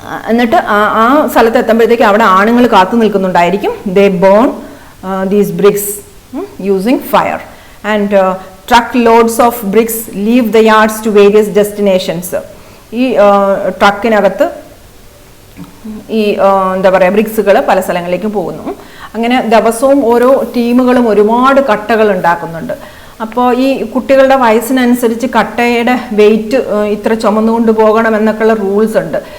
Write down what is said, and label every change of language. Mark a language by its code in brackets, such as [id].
[ml] എന്നിട്ട് ആ സ്ഥലത്ത് എത്തുമ്പോഴത്തേക്ക് അവിടെ ആണുങ്ങൾ കാത്തു നിൽക്കുന്നുണ്ടായിരിക്കും. [en] They burn these bricks using fire and truck loads of bricks leave the yards to various destinations. [ml] ഈ ട്രക്കിനകത്ത് ഈ എന്താ പറയുക ബ്രിക്സുകൾ പല സ്ഥലങ്ങളിലേക്കും പോകുന്നു. അങ്ങനെ ദിവസവും ഓരോ ടീമുകളും ഒരുപാട് കട്ടകൾ ഉണ്ടാക്കുന്നുണ്ട്. അപ്പോൾ ഈ കുട്ടികളുടെ വയസ്സിനനുസരിച്ച് കട്ടയുടെ വെയിറ്റ് ഇത്ര ചുമന്നുകൊണ്ട് പോകണം എന്നൊക്കെയുള്ള റൂൾസ് ഉണ്ട്.